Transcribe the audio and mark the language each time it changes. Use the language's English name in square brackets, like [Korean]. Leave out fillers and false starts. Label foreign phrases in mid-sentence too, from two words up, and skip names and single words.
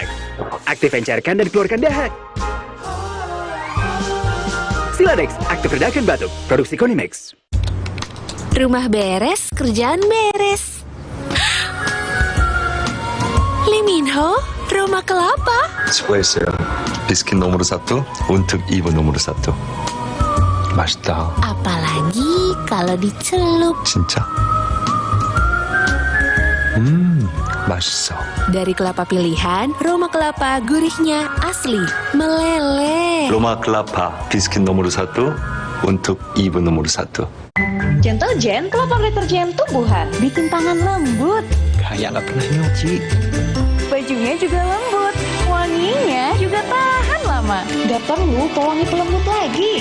[Indonesian] Aktif encerkan dan keluarkan dahak. Siladex, aktif redakan batuk. Produksi Konimex. Rumah beres, kerjaan beres. Lee Min-ho, Roma Kelapa. [Korean] 수고했어요. 비스킷 [Indonesian] nomor 1 untuk ibu nomor 1. [Korean] 맛있다. [Indonesian] Apalagi kalau dicelup. [Korean] 진짜? 맛있어. [Indonesian] Dari kelapa pilihan, Roma Kelapa gurihnya asli, meleleh. 로마 클라파 비스킷 nomor 1 untuk ibu nomor 1. Gentle Gen, kelopak deterjen tumbuhan. Bikin tangan lembut. Kayak nggak pernah nyuci. Bajunya juga lembut. Wanginya juga tahan lama. Gak perlu pewangi pelembut lagi.